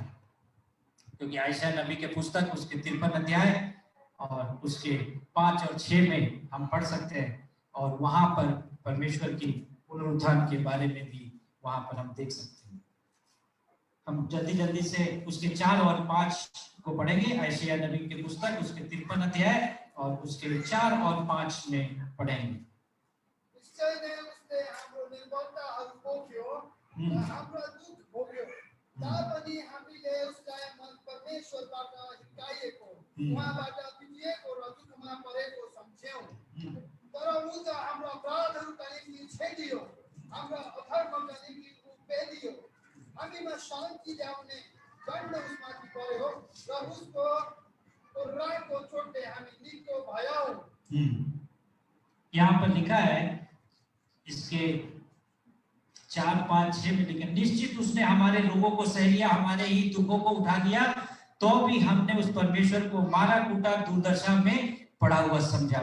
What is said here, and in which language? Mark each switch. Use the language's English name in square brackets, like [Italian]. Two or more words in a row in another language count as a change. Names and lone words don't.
[Hindi] क्योंकि यशायाह नबी के पुस्तक उसके 53 अध्याय और उसके 5 और 6 में हम पढ़ सकते हैं, और वहां पर परमेश्वर की पुनरुत्थान के बारे में भी वहां पर हम देख सकते हैं। हम जल्दी से उसके 4 और 5 को पढ़ेंगे। यशायाह नबी के पुस्तक उसके 53 अध्याय और उसके 4 और 5 में पढ़ेंगे। [Nepali] हाम्रो दुख भोग्यो तापनि हामीले उसलाई परमेश्वरबाट हिर्काइएको, उहाँबाट पिटिएको र दुःखमा परेको सम्झ्यौं। तर ऊ त हाम्रो अपराधहरूका निम्ति छेडियो, हाम्रो अधर्मका निम्ति ऊ पेलियो। हामीमा शान्ति ल्याउने दण्ड उसमाथि पर्यो र उसको रागको चोटले हामी निको भयौं। [Hindi] यहाँ पर लिखा है, इसके 4, 5, 6 में लिखा, निश्चित उसने हमारे रोगों को सह लिया, हमारे ही दुखों को उठा लिया, तो भी हमने उस परमेश्वर को मारा कूटा, दुर्दशा में पड़ा हुआ समझा।